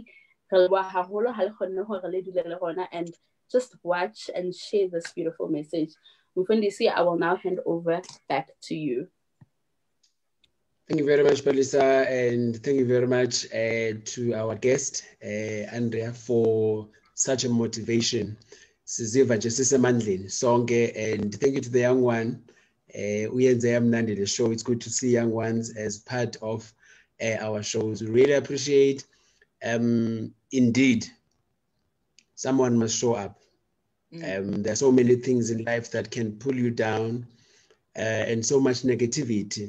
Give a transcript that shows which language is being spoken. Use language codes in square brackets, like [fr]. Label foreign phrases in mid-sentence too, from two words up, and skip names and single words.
[en] And just watch and share this beautiful message. Mfundisi, I will now hand over back to you. Thank you very much, Palisa, and thank you very much to our guest, Andrea, for such a motivation. [xh] Siziva nje sisemandleni sonke, [en] and thank you to the young one. [xh] Uyenze yamnandi [en] the show. It's good to see young ones as part of our shows. We really appreciate. Indeed, someone must show up. There are so many things in life that can pull you down, and so much negativity.